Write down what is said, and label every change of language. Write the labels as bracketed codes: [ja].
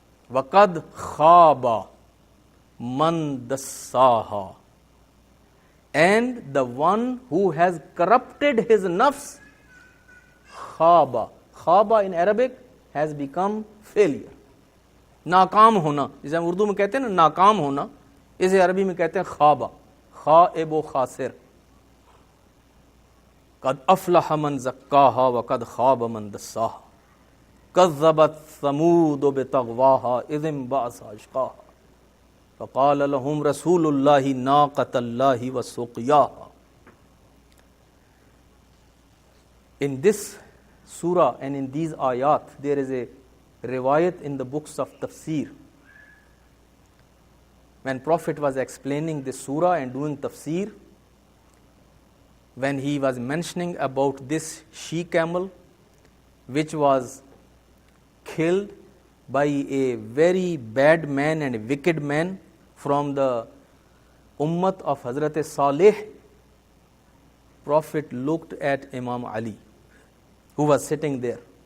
[ar] وَقَدْ خَابَ مَنْ دَسَّاهَا. [en] And the one who has corrupted his nafs, khaba. Khaba in Arabic has become failure. [ur] ناکام ہونا, جسے ہم اردو میں کہتے ہیں نا ناکام ہونا, اسے عربی میں کہتے ہیں خوابہ, خائب و خاسر. [ar] قد افلح من زکاہا وقد خواب من دساہا. کذبت ثمود بطغواہا اذ انبعث اشقاہا. فقال لهم رسول اللہ ناقۃ اللہ وسقیاہا. [en] In this surah and in these ayat, there is a riwayat in the books of tafsir. When Prophet was explaining this surah and doing tafsir, when he was mentioning about this she-camel, which was killed by a very bad man and a wicked man from the ummat of Hazrat Saleh, Prophet looked at Imam Ali, who was sitting there.